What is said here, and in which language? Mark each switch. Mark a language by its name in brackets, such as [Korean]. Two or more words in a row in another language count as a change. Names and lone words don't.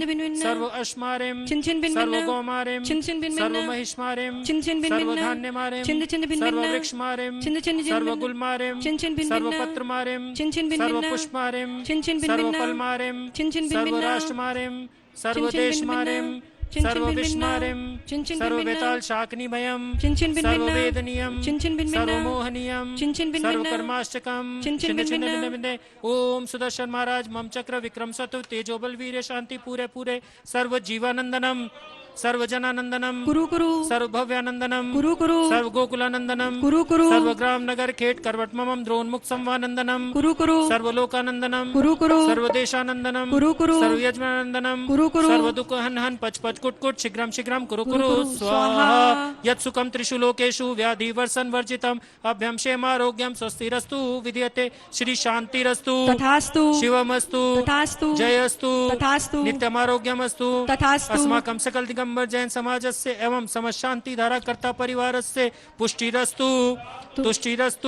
[Sanskrit] बिन बिन, सर्व अश्मारिम, चिंद चिंद बिन बिन, सर्वगोमारिम, चिंद चिंद बिन बिन, सर्वमहिष्मारिम, चिंद चिंद बिन बिन, सर्वधान्यमारिम, चिंद चिंद बिन बिन, सर्ववृक्षमारिम, चिंद चिंद बिन बिन, सर्वगुलमारिम, चिंद चिंद बिन बिन, सर्वपत्रमारिम, चिंद चिंद बिन बिन, सर्वपुष्पमारिम, चिंद चिंद बिन बिन, सर्वफलमारिम, चिंद चिंद बिन बिन, सर्वराष्ट्रमारिम, सर्वदेशमारिम, चिंचिन सर्वविस्मारिं चिंचिन सर्ववेताल शाकनिभयं चिंचिन भिन्न सर्ववेदनीयं चिंचिन भिन्न सर्वमोहनीयं चिंचिन भिन्न सर्वकर्माष्टकं चिंचिन भिन्न भिन्न ओम सुदर्शन महाराज मम चक्र विक्रम सतु तेजोबल वीर शांति पूरे पूरे सर्व जीवानंदनम सर्व जनानंदनम कुरु कुरु सर्व भव्यानंदनम कुरु कुरु सर्व गोकुलानंदनम कुरु कुरु सर्व ग्राम नगर खेट करवटमम द्रोणमुख संवानंदनम कुरु कुरु सर्वलोकानंदनम कुरु कुरु सर्व देशानंदनम कुरु कुरु सर्व यजमानंदनम कुरु कुरु सर्व दुख हन हन पच पच कुट कुट शीघ्रम शीघ्रम कुरु कुरु कुरु स्वाहा स्वाहा। यत् सुखम त्रिषु लोकेषु व्याधि वर्षन वर्जितम अभ्यम क्षेमारोग्यम स्वस्तिरस्तु विधीयते श्री शांतिरस्तु तथास्तु शिवमस्तु तथास्तु जयस्तु तथास्तु नित्यमारोग्यमस्तु तथास्तु अस्माकं सकल दिगंबर जैन समाजस्य एवं समशांति धारा कर्ता परिवारस्य पुष्टिरस्तु तुष्टिरस्तु